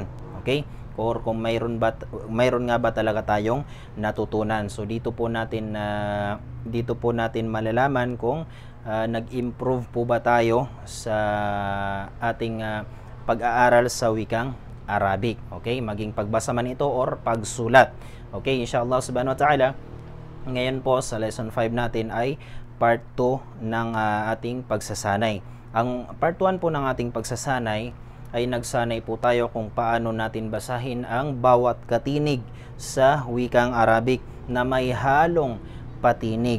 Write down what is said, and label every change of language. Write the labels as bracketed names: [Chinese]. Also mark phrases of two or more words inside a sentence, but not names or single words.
[Filipino] Okay, or kung mayroon nga ba talaga tayong natutunan. So dito po natin malalaman kung nag-improve po ba tayo sa ating pag-aaral sa wikang Arabic. Okay, maging pagbasa man ito or pagsulat. [Arabic] Okay, إن شاء الله سبحانه وتعالى, [Filipino] ngayon po sa lesson 5 natin ay part 2 ng ating pagsasanay. Ang part 1 po ng ating pagsasanay ay nagsanay po tayo kung paano natin basahin ang bawat katinig sa wikang Arabic na may halong patinig.